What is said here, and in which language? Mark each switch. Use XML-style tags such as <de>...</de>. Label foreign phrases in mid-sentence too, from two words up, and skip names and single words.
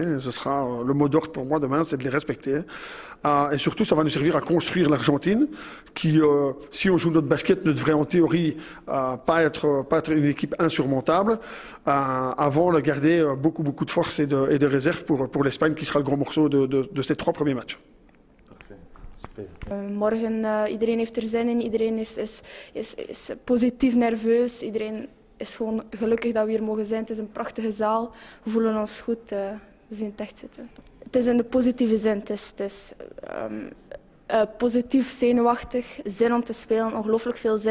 <fr>Ce sera le mot d'ordre pour moi demain, c'est de les respecter. Et surtout, ça va nous servir à construire l'Argentine, qui, si on joue notre basket, ne devrait en théorie pas être une équipe insurmontable, avant de garder beaucoup de force et de réserve pour l'Espagne, qui sera le gros morceau de ces 3 premiers matchs.</fr> <nl>Morgen, iedereen heeft er zin in, iedereen is positief nerveus, iedereen is gewoon gelukkig dat we hier mogen zijn. Het is een prachtige zaal, we voelen ons goed, we zien het echt zitten. Het is in de positieve zin, het is positief, zenuwachtig, zin om te spelen, ongelooflijk veel zin.</nl>